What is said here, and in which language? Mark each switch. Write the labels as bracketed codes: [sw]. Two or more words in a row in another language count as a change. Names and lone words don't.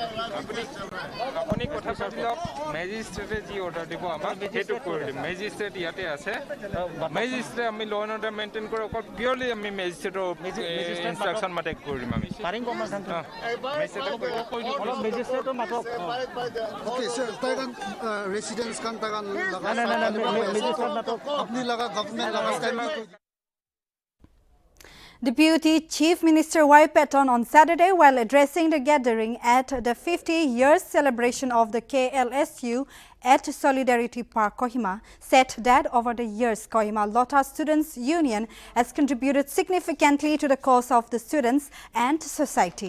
[as] আপুনি কথা পাতিলক মেজিষ্ট্ৰেটে যি অৰ্ডাৰ দিব আমাক সেইটো কৰি দিম মেজিষ্ট্ৰেট ইয়াতে আছে মেজিষ্ট্ৰেট আমি [en] law and order maintain [as] কৰি অকল পিয়ৰলি আমি মেজিষ্ট্ৰেটৰ ইনষ্ট্ৰাকশ্যন মতে কৰি দিম আমি পাৰিম মেজিষ্ট্ৰেটৰ মাতক रेसिडेंस kan tagan अपनी लगा गवर्नमेंट लगा [en] Deputy Chief Minister Y. Patton on Saturday, while addressing the gathering at the 50-year celebration of the KLSU at Solidarity Park, Kohima, said that over the years, Kohima Lota Students' Union has contributed significantly to the cause of the students and society.